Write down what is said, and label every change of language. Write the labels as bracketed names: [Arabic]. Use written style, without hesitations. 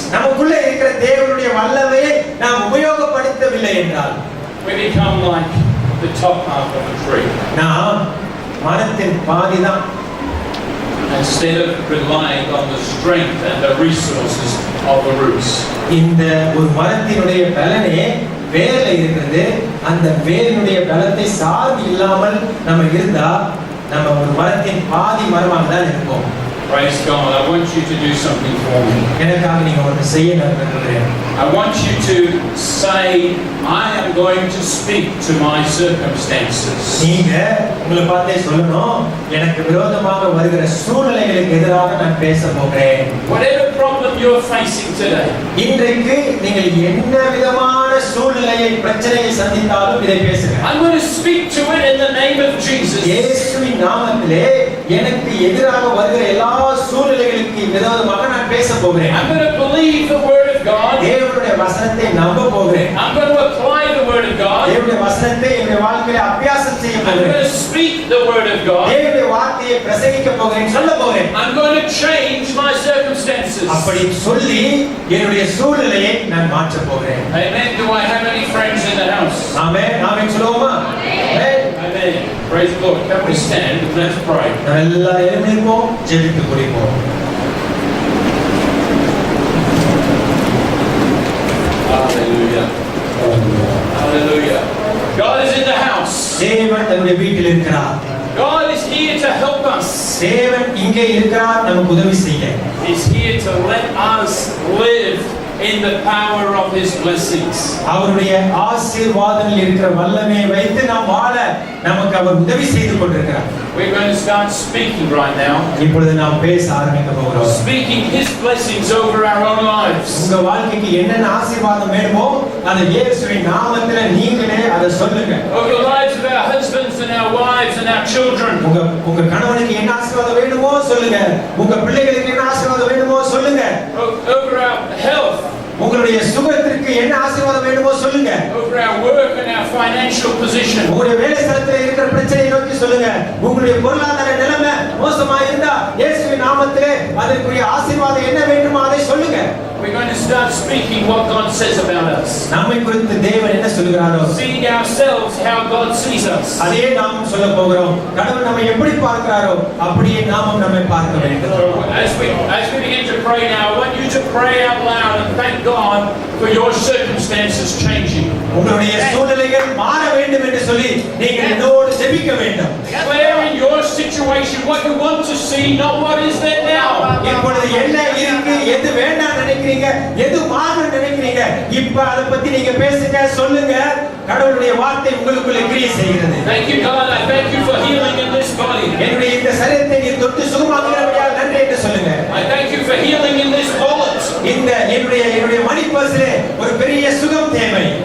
[Tamil] நமக்குள்ள இருக்கிற தேவனுடைய வல்லமையை நாம் உபயோகப்படுத்தவில்லை என்றால் [English] we become like the top half of a tree. [Tamil] நாம் மரத்தின் பாதிதான். [English] Instead of relying on the strength and the resources of the roots. [Tamil] இந்த ஒரு மரத்தினுடைய பலனே வேர்ல இருக்கிறது. அந்த வேரினுடைய பலத்தை சார்ந்து இல்லாமல் நம்ம இருந்தா நம்ம ஒரு மரத்தின் பாதி மரமாக தான் இருப்போம். [English] Praise God. I want you to do something for me. [Tamil] எனக்காக நீங்க ஒன்று செய்ய நான் விரும்புகிறேன். [English] I want you to say, I am going to speak to my circumstances. [Tamil] நீங்க உங்களை பார்த்தே சொல்லணும், எனக்கு விரோதமாக வருகிற சூழ்நிலைகளுக்கு எதிராக நான் பேச போகிறேன். [English] Whatever problem you're facing today, [Tamil] இன்றைக்கு நீங்கள் என்ன விதமான சூழ்நிலையை பிரச்சனையை சந்தித்தாலும் இதை பேசுங்க. [English] I'm going to speak to it in the name of Jesus. [Tamil] இயேசுவின் நாமத்திலே எனக்கு எதிராக வருகிற எல்லா சூழ்நிலைகளுக்கு விரோதமாக நான் பேச போகிறேன். [English] I'm going to believe the word of God. [Tamil] தேவனுடைய வசனத்தை நம்ப போகிறேன். [English] I'm going to apply the word of God. [Tamil] தேவனுடைய வசனத்தை என்னுடைய வாழ்க்கையில அபியாசம் செய்ய [English] I'm going [Tamil] போகிறேன். [English] to speak the word of God. [Tamil] தேவனுடைய வார்த்தையை பிரசங்கிக்க போகிறேன், சொல்ல போகிறேன். [English] I'm going to change my circumstances. [Tamil] அப்படி சொல்லி என்னுடைய சூழ்நிலையை நான் மாற்ற போகிறேன். [English] Amen. Do I have any friends in the house? [Tamil] ஆமென். ஆமென் சொல்லுவோமா? ஆமென். [English] Amen. Praise the Lord. Can we stand? Let's pray. [Tamil] நாம் எல்லாரும் எழுந்திருப்போம், ஜெபித்து முடிப்போம். [English] Hallelujah. Hallelujah. God is in the house. [Tamil] தேவன் தன்னுடைய வீட்டில் இருக்கிறார். [English] God is here to help us. [Tamil] தேவன் இங்கே இருக்கிறார், நமக்கு உதவி செய்ய. [English] He's here to let us live in the power of His blessings. [Tamil] அவருடைய ஆசீர்வாதத்தில் இருக்கிற வல்லமையை வைத்து நாம் வாழ நமக்கு அவர் உதவி செய்து கொண்டிருக்கிறார். [English] We're going to start speaking right now. [Tamil] இப்பொழுது நாம் பேச ஆரம்பிக்க போகிறோம். [English] Speaking His blessings over our own lives. [Tamil] உங்க வாழ்க்கைக்கு என்னென்ன ஆசீர்வாதம் வேணுமோ அதை இயேசுவின் நாமத்திலே நீங்களே அதை சொல்லுங்க. [English] Over the lives of our husbands and our wives and our children. [Tamil] உங்க கணவனுக்கு என்ன ஆசீர்வாதம் வேணுமோ சொல்லுங்க. உங்க பிள்ளைகளுக்கு என்ன ஆசீர்வாதம் வேணுமோ சொல்லுங்க. [English] Over our health. [Tamil] உங்களுடைய சுகத்திற்கு என்ன ஆசீர்வாதம் வேணுமோ சொல்லுங்க. [English] Over our work and our financial position. [Tamil] உங்களுடைய வேலை ஸ்தலத்தில் இருக்கிற பிரச்சனையை நோக்கி சொல்லுங்க. உங்களுடைய பொருளாதார நிலைமை மோசமா இருந்தா இயேசுவின் நாமத்திலே அதற்குரிய ஆசீர்வாதம் என்ன வேண்டுமோ அதை சொல்லுங்க. [English] We're going to start speaking what God says about us. [Tamil] நம்மை குறித்து தேவன் என்ன சொல்கிறாரோ, [English] Seeing ourselves how God sees us. [Tamil] அதே நாம் சொல்ல போகிறோம். கடவுள் நம்மை எப்படி பார்க்கிறாரோ அப்படியே நாமும் நம்மை பார்க்க வேண்டும். [English] As we begin to pray now, I want you to pray out loud and thank God for your circumstances changing. [Tamil] உங்களுடைய சூழ்நிலைகள் மாற வேண்டும் என்று சொல்லி நீங்கள் என்னோடு ஜெபிக்க வேண்டும். [English] Declare in your situation what you want to see, not what is there now. [Tamil] இப்பொழுது என்ன இருக்கு, எது வேண்டாம் நினைக்கிறீங்க, எது மாறணும் நினைக்கிறீங்க, இப்ப அதை பத்தி நீங்க பேசுங்க, சொல்லுங்க. கடவுளுடைய வார்த்தை உங்களுக்குள்ள கிரியை செய்கிறது. [English] Thank you, God. I thank you for healing in this body. [Tamil] என்னுடைய இந்த சரீரத்தை நீர் தொட்டு சுகமாக்குகிறபடியால் நன்றி என்று சொல்லுங்க. [English] I thank you for healing in this wallet. [Tamil] இந்த என்னுடைய மணி பர்ஸிலே ஒரு பெரிய சுகம் தேவை.